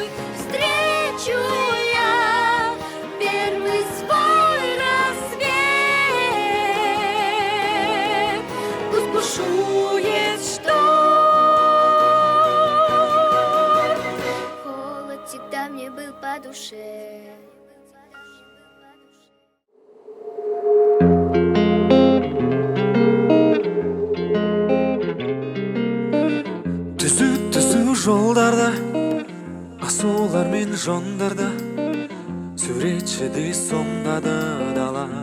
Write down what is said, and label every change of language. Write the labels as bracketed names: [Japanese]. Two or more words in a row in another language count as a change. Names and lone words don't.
[Russian] Встречу я первый свой рассвет, пусть бушует шторм. Холод всегда мне был по душе. [Kazakh] Түзу жолдарда асулар мен жондарда суретшідей сомдады дала.